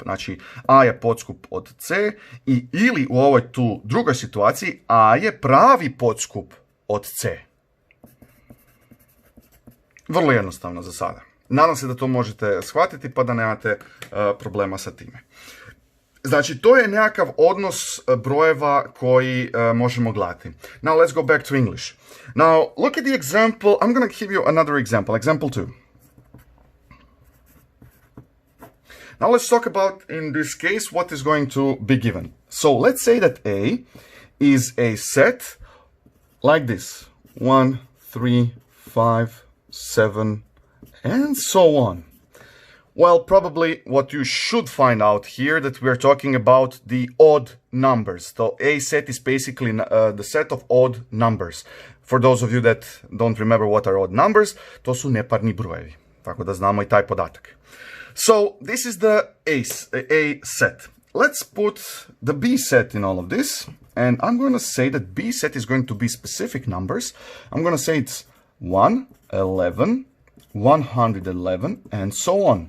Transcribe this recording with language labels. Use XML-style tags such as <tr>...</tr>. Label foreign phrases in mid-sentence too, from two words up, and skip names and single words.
<hr>Znači A je podskup od C ili u ovoj tu drugoj situaciji A je pravi podskup od C. Vrlo jednostavno za sada. Nadam se da to možete shvatiti pa da nemate problema sa time. Znači, to je nekakav odnos brojeva koji možemo gledati.</hr> <en>Now, let's go back to English. Now, look at the example. I'm going to give you another example. Example 2. Now, let's talk about, in this case, what is going to be given. So, let's say that A is a set like this. 1, 3, 5, 7, and so on. Well, probably what you should find out here that we're talking about the odd numbers. So A set is basically the set of odd numbers. For those of you that don't remember what are odd numbers,</en> <hr>to su neparni brojevi. Tako da znamo i taj podatak.</hr> <en>So this is the A set. Let's put the B set in all of this. And I'm going to say that B set is going to be specific numbers. I'm going to say it's 1, 11, 111, and so on.</en>